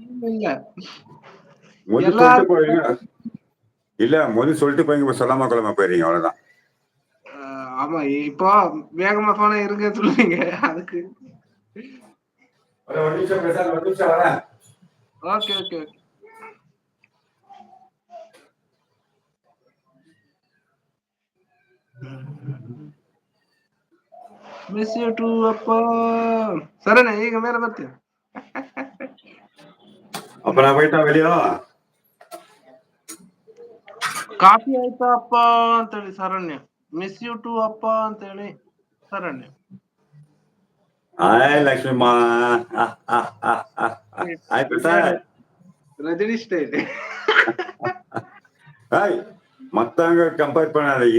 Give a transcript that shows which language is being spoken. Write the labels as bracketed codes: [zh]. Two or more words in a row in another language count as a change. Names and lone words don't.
[ta] முதல் சொல்லிட்டு போயிருங்க. இல்ல முதல் சொல்லிட்டு போய் சொல்லாம கொள்ளாம போயிருங்க, அவ்வளவுதான். ஆமா, இப்போ வேகமா போன இருங்க சொல்லுவீங்க. அதுக்கு ஒரு நிமிஷம் பிரசாத், ஒரு நிமிஷம் வரேன். ஓகே ஓகே ஓகே. [en] miss you too ಅಪ್ಪ. [kn] ಸರಿನಾ, ಈಗ ಮೇಲೆ ಬರ್ತೀವಿ. [ta] அப்ப நான் போயிட்டா வெளியோ? [kn] ಕಾಫಿ ಆಯ್ತಾ ಅಪ್ಪ ಅಂತೇಳಿ ಶರಣ್ಯ. [en] miss you too [kn] ಅಪ್ಪ ಅಂತೇಳಿ ಶರಣ್ಯ. ಹಾಯ್ ಲಕ್ಷ್ಮೀಮಾ. ಹಾಯ್ ಪ್ರಸಾದ್. [ta] ரஜினி ஸ்டைல். மத்தவங்க கம்பேர் பண்ணாத.